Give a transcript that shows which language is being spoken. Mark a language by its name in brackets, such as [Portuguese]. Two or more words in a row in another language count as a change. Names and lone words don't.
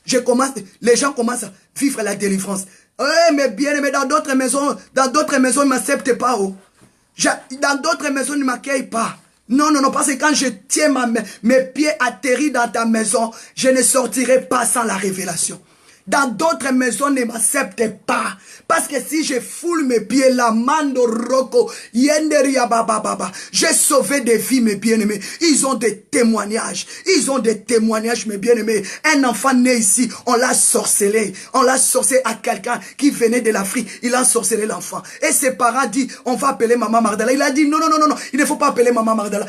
[French] Les gens commencent à vivre la délivrance. Mais bien aimé, dans d'autres maisons, ils ne m'acceptent pas. Oh. Dans d'autres maisons, ils ne m'accueillent pas. Non, non, non, parce que quand je tiens mes pieds atterris dans ta maison, je ne sortirai pas sans la révélation. Dans d'autres maisons, ne m'acceptent pas. Parce que si je foule mes pieds, la mando roko, yenderia baba, j'ai sauvé des vies, mes bien-aimés. Ils ont des témoignages. Ils ont des témoignages, mes bien-aimés. Un enfant né ici, on l'a sorcelé. On l'a sorcelé à quelqu'un qui venait de l'Afrique. Il a sorcelé l'enfant. Et ses parents disent, on va appeler Maman Magdala. Il a dit, non, non, non, non, non, il ne faut pas appeler Maman Magdala.